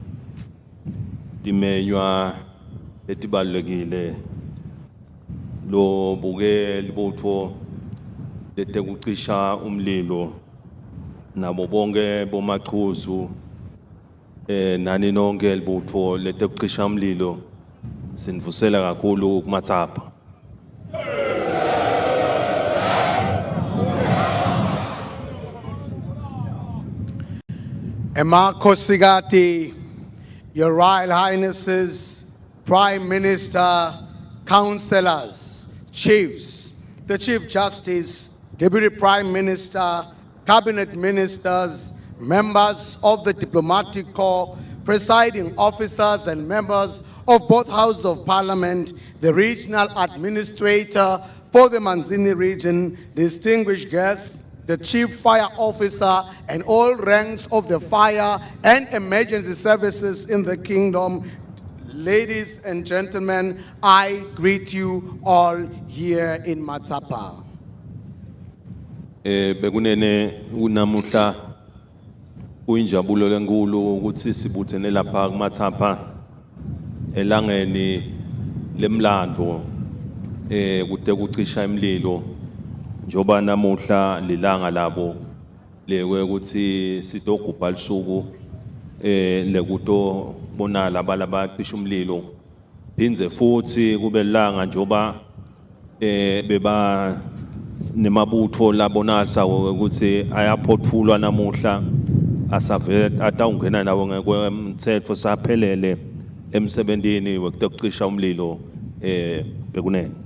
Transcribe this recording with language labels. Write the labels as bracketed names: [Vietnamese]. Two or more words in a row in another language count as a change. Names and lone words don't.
[Swati] timenywa etibalulekile lo buke libutho letekucisha umlilo nabo bonke bomaqhuzu nani nonke libutho letekucisha umlilo sinvusela kakhulu kumatsapha. Emakhosikati, [English] Your Royal Highnesses, Prime Minister, Councillors, Chiefs, the Chief Justice, Deputy Prime Minister, Cabinet Ministers, members of the Diplomatic Corps, presiding officers and members of both Houses of Parliament, the Regional Administrator for the Manzini region, distinguished guests, the Chief Fire Officer, and all ranks of the fire and emergency services in the kingdom. Ladies and gentlemen, I greet you all here in Matsapa. [Swati] Bekunene unamuhla uyinjabulo lenkulu ukuthi sibuthene lapha kuMatsapa elangeni lemlando kude kucisha imlilo njoba namuhla lilanga labo lekwe ukuthi sitogubha lisuku lekuto bonala abalaba cisha umlilo phinze futhi kube langa njoba beba nemabutho labonasa ukuthi ayaphotfulwa namuhla asave atawungena nawo ngekwemthetho saphelele emsebentini wekucisha umlilo bekunene.